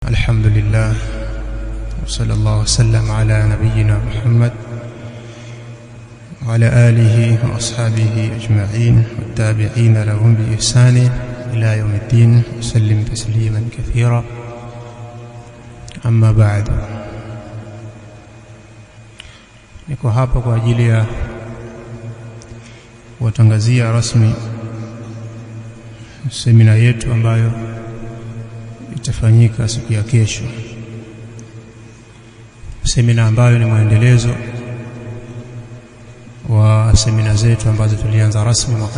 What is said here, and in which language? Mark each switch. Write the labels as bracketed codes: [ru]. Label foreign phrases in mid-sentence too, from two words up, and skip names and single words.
[ar] الحمد لله وصلى الله وسلم على نبينا محمد وعلى آله وأصحابه أجمعين والتابعين لهم بإحسان إلى يوم الدين وسلم تسليما كثيرا. أما بعد, [sw] niko hapa kwa ajili ya kuwatangazia rasmi semina yetu ambayo itafanyika siku ya kesho. Semina ambayo ni mwendelezo wa semina zetu ambazo tulianza rasmi